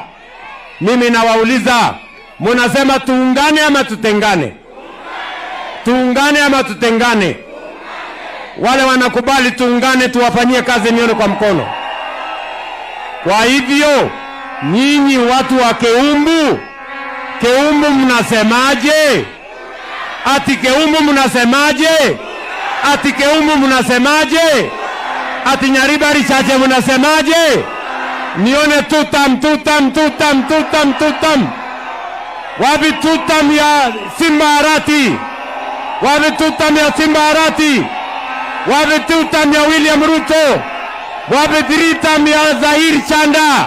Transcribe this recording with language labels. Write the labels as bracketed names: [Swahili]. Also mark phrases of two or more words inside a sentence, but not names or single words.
[Swahili] Mimi nawauliza, mnasema tuungane ama tutengane? Tuungane ama tutengane? Wale wanakubali tuungane, tuwafanyie kazi, nione kwa mkono. Kwa hivyo nyinyi watu wa Keumbu, Keumbu mnasemaje? Ati Keumbu mnasemaje? Ati Keumbu mnasemaje? Ati Nyaribari Chache mnasemaje? Nione tutam. Wapi tutam ya Simba Arati? Wapi tutam ya Simba Arati? Wapi tutam ya William Ruto? Wapi tritam ya Zahir Chanda?